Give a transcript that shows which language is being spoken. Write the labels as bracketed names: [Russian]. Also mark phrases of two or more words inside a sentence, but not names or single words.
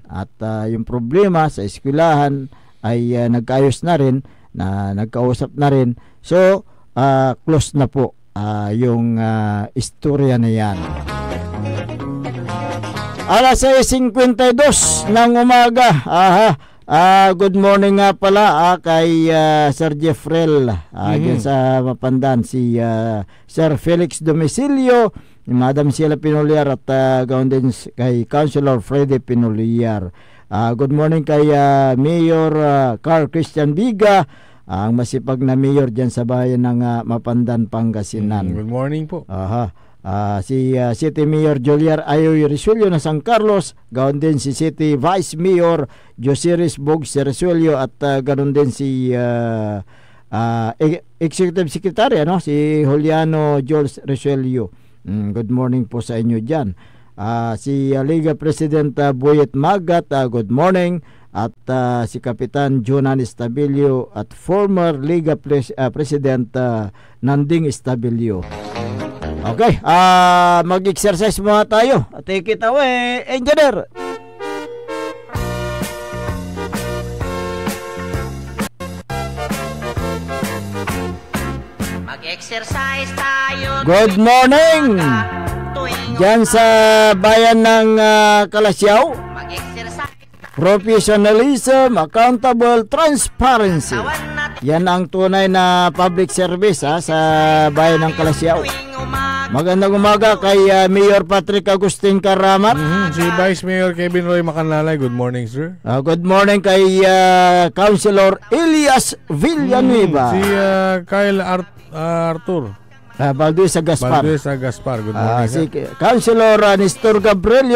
[Filipino] At yung problema sa eskwelahan ay nagkaayos na rin, nagkausap na rin. So, close na po yung istorya na yan. Alas 6:52 ng umaga. [English] Good morning [Filipino] nga pala kay Sir Jeffrel dyan sa Mapandan, si Sir Felix Domicilio, Madam Sheila Pinoliar at gaon din kay Councilor Freddy Pinoliar. [English] Good morning [Filipino] kay Mayor Carl Christian Biga, ang masipag na mayor dyan sa bayan ng Mapandan, Pangasinan. [English] Good morning po. [Filipino] Si City Mayor Juliar Ayoy Resuello ng San Carlos, gaon din si City Vice Mayor Josiris Bogs Resuello at ganon din si Executive Secretary si Juliano Jules Resuello. [English] Good morning [Filipino] po sa inyo dyan. Si Liga President Boyet Magat, [English] good morning. [Filipino] At si Kapitan Jonan Estabilio at former Liga President Nanding Estabilio. Okay, mag-exercise muna tayo. [English] Take it away, Engineer. [Filipino] Mag-exercise tayo. [English] Good morning! [Filipino] Diyan sa bayan ng Kalasyaw. [English] Professionalism, accountable, transparency. [Filipino] Yan ang tunay na [English] public service [Filipino] sa bayan ng Kalasyaw. Magandang umaga kay Mayor Patrick Agustin Karamat. Si Vice Mayor Kevin Roy Macanlalay. [English] Good morning, sir. Good morning [Filipino] kay Councilor Elias Villanueva. Si Kyle Arthur Valdez Gaspar. [English] Good morning. [Filipino] Si Councilor Nestor Gabrielio.